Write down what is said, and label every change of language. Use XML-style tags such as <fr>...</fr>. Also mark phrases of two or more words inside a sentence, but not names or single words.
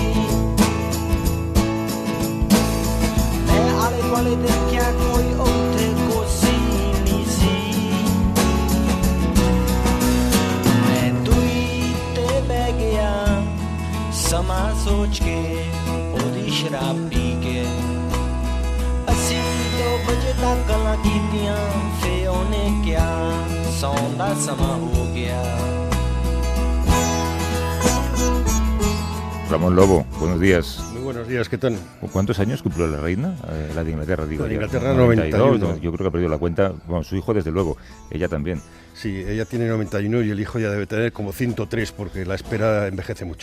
<pa>ਮੈਂ ਆਲੇ ਦੁਆਲੇ ਦੇਖਿਆ ਕੋਈ ਉੱਥੇ ਕੁਰਸੀ ਨਹੀਂ ਸੀ ਮੈਂ ਦੂਈ ਤੇ ਬਹਿ ਗਿਆ ਸਮਾਂ ਸੋਚ ਕੇ ਉਹਦੀ ਸ਼ਰਾਬ ਪੀ ਕੇ ਅਸੀਂ 2 ਵਜੇ ਤੱਕ ਗੱਲਾਂ ਕੀਤੀਆਂ ਫੇ ਉਹਨੇ ਕਿਹਾ ਸੌਣ ਦਾ ਸਮਾਂ ਹੋ ਗਿਆ</pa> <es>Ramón Lobo, buenos días. Muy buenos días, ¿qué tal? ¿Cuántos años cumplió la reina? La de Inglaterra, digo. La de ya. Inglaterra, 91. Yo creo que ha perdido la cuenta. Bueno, su hijo, desde luego. Ella también. Sí, ella tiene 91 y el hijo ya debe tener como 103 porque la espera envejece mucho.</es>